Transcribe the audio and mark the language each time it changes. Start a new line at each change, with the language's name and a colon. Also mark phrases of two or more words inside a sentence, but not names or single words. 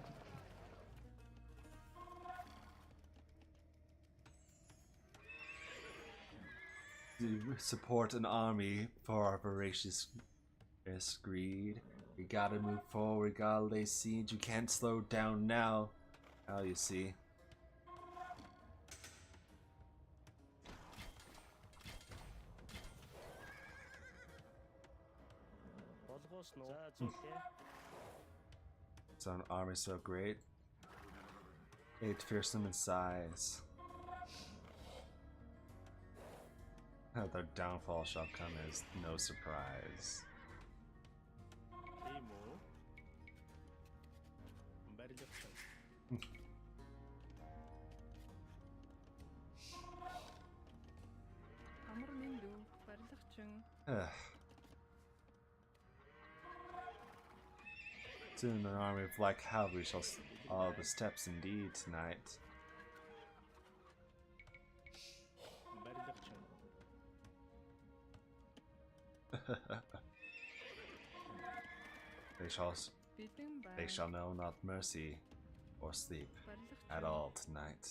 English: To support an army for our voracious greed. We gotta move forward, we gotta lay siege, you can't slow down now. Now you see.
Mongolian: Болгоосноо. За зүйтэй.
English: So an army so great. 8 fearsome in size. Their downfall shall come as no surprise.
Mongolian: Тийм үү? Барилгачин. Амар мэндүү барилгачин.
English: Soon an army of black cavalry shall all the steps indeed tonight.
Mongolian: Барилгачин.
English: They shall know not mercy or sleep at all tonight.